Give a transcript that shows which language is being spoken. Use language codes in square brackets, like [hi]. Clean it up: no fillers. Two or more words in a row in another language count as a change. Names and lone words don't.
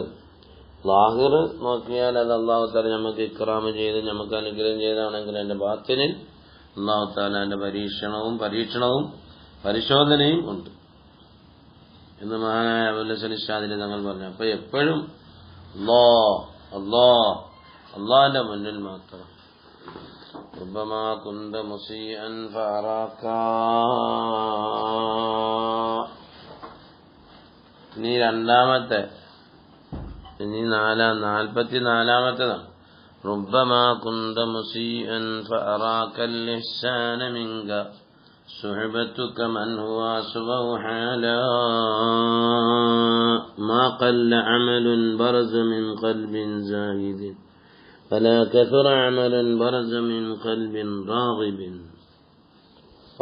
[ml] ലാഹിർ നോക്കിയാൽ അത് അല്ലാഹു തആല നമുക്ക് ഇക്റാമ് ചെയ്ത് നമുക്ക് അനുഗ്രഹം ചെയ്താണെങ്കിൽ അതിന്റെ ബാത്തിനിൽ അല്ലാഹു തആലയുടെ പരീക്ഷണവും പരിശോധനയും ഉണ്ട് എന്ന് മഹാനായ അബൂൽ ഹസൻ ഇശ്ശാദിലി തങ്ങൾ പറഞ്ഞു. അപ്പൊ എപ്പോഴും അല്ലാഹുവിന്റെ മുന്നിൽ മാത്രം. [ar] ربما كنت مسيئا فأراك. [ml] ഇനി രണ്ടാമത്തെ, ഇനി 44-ാമത്തേതാണ്. [ar] ربما كنت مسيئا فأراك الإحسان منك صحبتك من هو أسوأ حالا ما قل عمل برز من قلب زاهد فلا كثر عمل برز من قلب راغب.